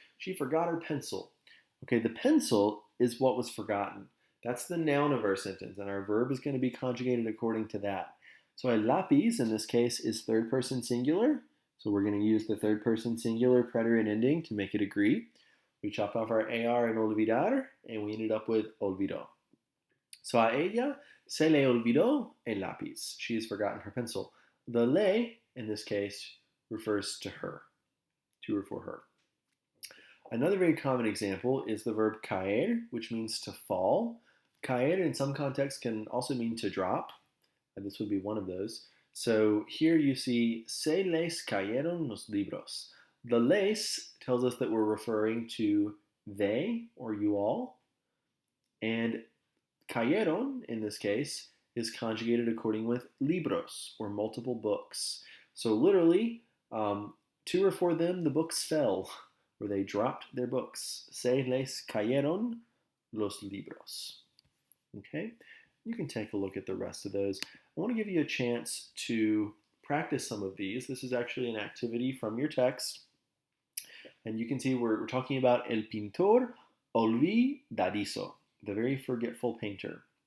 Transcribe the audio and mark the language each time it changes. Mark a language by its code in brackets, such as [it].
[en] She forgot her pencil. Okay, the pencil is what was forgotten. That's the noun of our sentence, and our verb is going to be conjugated according to that. So el lápiz, in this case, is third person singular. So we're going to use the third person singular preterite ending to make it agree. We chopped off our AR and olvidar, and we ended up with olvidó. [es] So a ella se le olvidó el lápiz. [en] She has forgotten her pencil. The le, in this case, refers to her, to or for her. Another very common example is the verb caer, which means to fall. Caer in some contexts can also mean to drop, and this would be one of those. [es] So here you see, se les cayeron los libros. [en] The les tells us that we're referring to they or you all, and cayeron, in this case, is conjugated according with libros, or multiple books. So literally, to or for them, the books fell, or they dropped their books. [es] Se les cayeron los libros. [en] Okay, you can take a look at the rest of those. I want to give you a chance to practice some of these. This is actually an activity from your text. And you can see we're talking about el pintor olvidadizo, the very forgetful painter.